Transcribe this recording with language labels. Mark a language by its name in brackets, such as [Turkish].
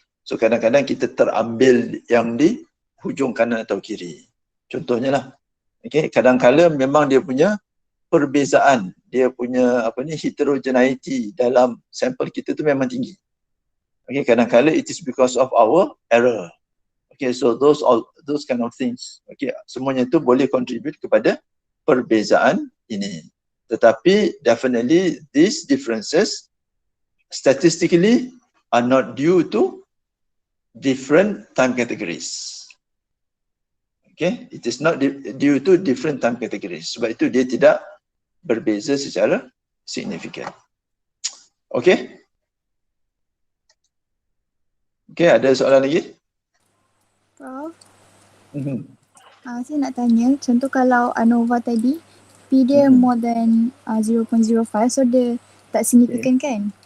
[Malay] So kadang-kadang kita terambil yang di hujung kanan atau kiri. Contohnya lah. Okay, kadang-kala memang dia punya perbezaan, dia punya heterogeneity dalam sampel kita tu memang tinggi. [English] Okay, [Malay] kadang-kala [English] it is because of our error. Okay, so those kind of things. [Malay] Okay, semuanya itu boleh contribute kepada perbezaan ini. Tetapi [English] definitely these differences statistically are not due to different time categories. Okay, it is not due to different time categories. [Malay] Sebab itu dia tidak berbeza secara signifikan. Okay. Okay, ada soalan lagi? Prof, saya nak tanya, contoh kalau ANOVA tadi, P dia [English] more than [Malay] 0.05, so dia tak signifikan kan?